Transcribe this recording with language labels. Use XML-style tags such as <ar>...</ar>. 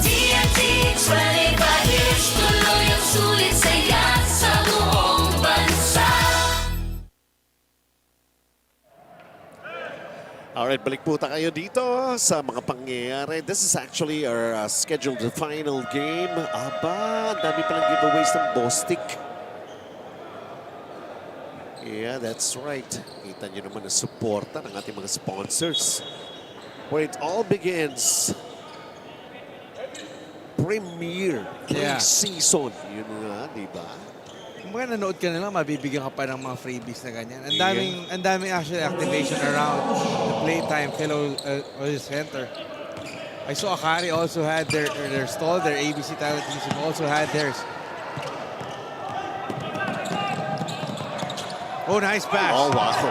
<tl>TNT, 25 years, tuloy ang sulit saya sa buong bansa. Alright, balik po tayo dito sa mga pangyayari.</tl> <en>This is actually our scheduled final game.</en> <tl>Aba, dami palang giveaways ng Bostik.</tl> <en>Yeah, that's right.</en> <tl>Kita nyo naman ang suporta ng ating mga sponsors.</tl> <en>Where it all begins.</en> <tl>Premier Preseason. Yun nga, di ba? Kung mga nanood ka na lang, mabibigyan ka pa ng mga freebies na ganyan. Ang daming actually activation around the PlayTime Cares Center.</tl> <en>I saw Akari also had their stall, their ABC Tile Adhesive also had theirs. Oh, nice pass. Oh, wow.</en>